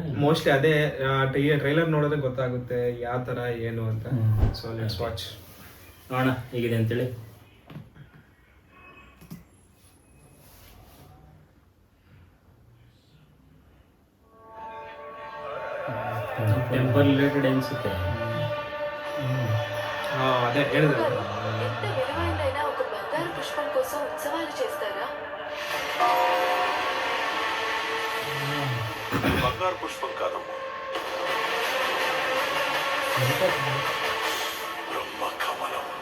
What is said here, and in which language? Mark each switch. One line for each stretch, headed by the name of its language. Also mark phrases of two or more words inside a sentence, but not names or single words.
Kannada: ಮೋಸ್ಟ್ಲಿ ಅದೇ ಟ್ರೈಲರ್ ನೋಡಿದ್ರೆ ಗೊತ್ತಾಗುತ್ತೆ ಯಾವ ತರ ಏನು ಅಂತ.
English: So let's watch,
Kannada: ನೋಡೋಣ ಹೇಗಿದೆ ಅಂತೇಳಿ.
English: temple related
Kannada: ಅನ್ಸುತ್ತೆ.
Telugu: అదే ఏడు ఎంత విలువైనదైనా ఒక బంగారు పుష్పం కోసం ఉత్సవాలు చేస్తారా? బంగారు పుష్పం కాదమ్మా, బ్రహ్మ కమలం.